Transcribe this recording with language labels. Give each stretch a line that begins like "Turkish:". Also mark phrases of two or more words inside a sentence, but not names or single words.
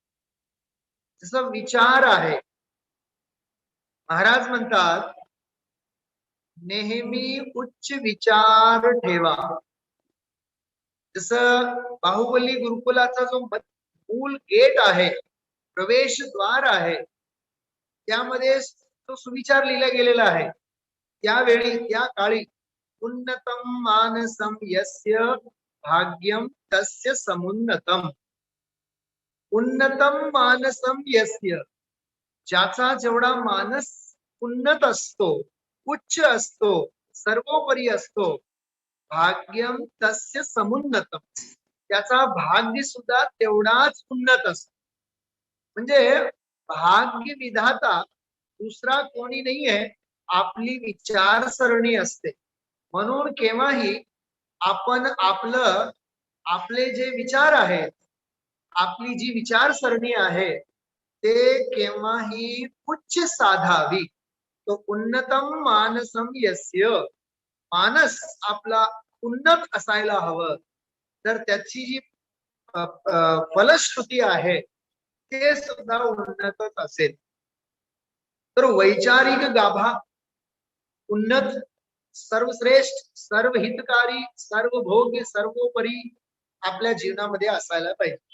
Marathi: जसं विचार आहे, महाराज म्हणतात नेहमी उच्च विचार ठेवा. जसं बाहुबली गुरुकुलाचा जो मूल गेट आहे, प्रवेशद्वार आहे, त्यामध्ये तो सुविचार लिहिला गेलेला आहे. त्यावेळी, त्या काळी
Sanskrit: उन्नतम मानसम यस्य भाग्यम तस्य समुन्नतम. उन्नतम मानसम यस्य,
Marathi: ज्याचा जेवढा मानस उन्नत असतो, उच्च असतो, सर्वोपरी असतो,
Sanskrit: भाग्यम तस्य समुन्नतम,
Marathi: त्याचा भाग्य सुद्धा तेवढाच उन्नत असतो. म्हणजे भाग्य विधाता दुसरा कोणी नाहीये, आपली विचारसरणी असते. म्हणून केव्हाही आपण आपले जे विचार आहेत, आपली जी विचारसरणी आहे, ते केव्हाही उच्च साधावी.
Sanskrit: तो उन्नतम मानसम यस्य,
Marathi: मानस आपला उन्नत असायला हवं, तर त्याची जी फलश्रुती आहे ते सुद्धा उन्नतच असेल. तर वैचारिक गाभा उन्नत, सर्वश्रेष्ठ, सर्वहितकारी, सर्वभोग्य, सर्वोपरी आपल्या जीवनामध्ये असायला पाहिजे.